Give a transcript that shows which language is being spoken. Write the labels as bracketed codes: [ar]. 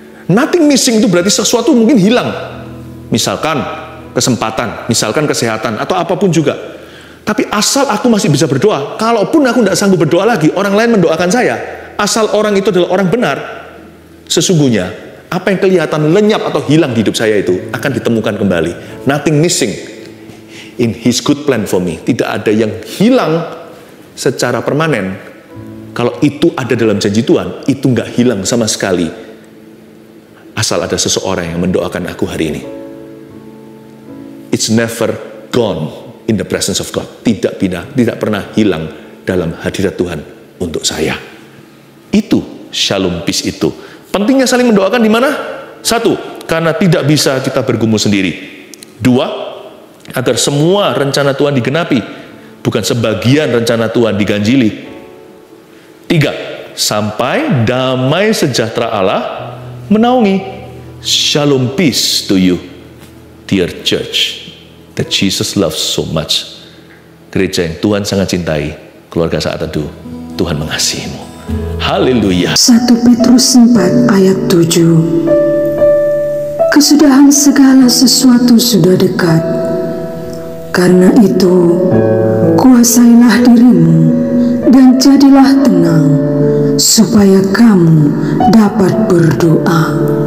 [en] Nothing missing [id] itu berarti sesuatu mungkin hilang. Misalkan kesempatan, misalkan kesehatan, atau apapun juga. Tapi asal aku masih bisa berdoa, kalaupun aku tidak sanggup berdoa lagi, orang lain mendoakan saya, asal orang itu adalah orang benar, sesungguhnya apa yang kelihatan lenyap atau hilang di hidup saya itu akan ditemukan kembali. [en] Nothing missing in His good plan for me. [id] Tidak ada yang hilang secara permanen. Kalau itu ada dalam janji Tuhan, itu nggak hilang sama sekali. Asal ada seseorang yang mendoakan aku hari ini. [en] It's never gone in the presence of God. [id] Tidak pernah hilang dalam hadirat Tuhan untuk saya. Itu shalom [en] peace [id] itu. Pentingnya saling mendoakan di mana? Satu, karena tidak bisa kita bergumul sendiri. Dua, agar semua rencana Tuhan digenapi, bukan sebagian rencana Tuhan diganjili. Tiga, sampai damai sejahtera Allah menaungi. [en] Shalom peace to you, dear church, that Jesus loves so much. [id] Gereja yang Tuhan sangat cintai, keluarga saat teduh, Tuhan mengasihimu. Haleluya. 1 Petrus 4 ayat 7. Kesudahan segala sesuatu sudah dekat. Karena itu, kuasailah dirimu dan jadilah tenang, supaya kamu dapat berdoa.